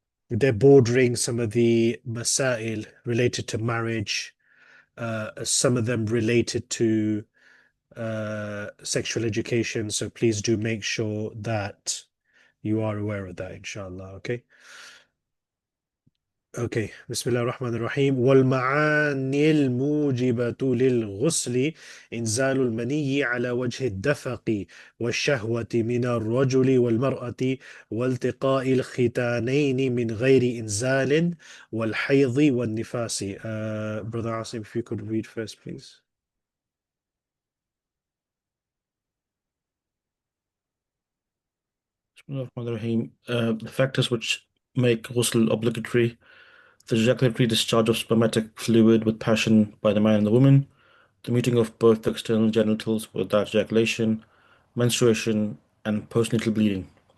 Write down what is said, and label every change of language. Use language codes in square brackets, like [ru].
[en] They're bordering some of the masail related to marriage, some of them related to sexual education. So please do make sure that you are aware of that, inshallah. Okay. [ar] اوكي بسم الله الرحمن الرحيم والمعاني الموجبة للغسل إنزال المني على وجه الدفق والشهوة من الرجل والمرأة والتقاء الختانين من غير إنزال والحيض والنفاس. [en] Brother Asim, if you could read first, please. The factors which make ghusl obligatory: the ejaculatory discharge of spermatic fluid with passion by the man and the woman, the meeting of both the external genitals without ejaculation, menstruation, and postnatal bleeding.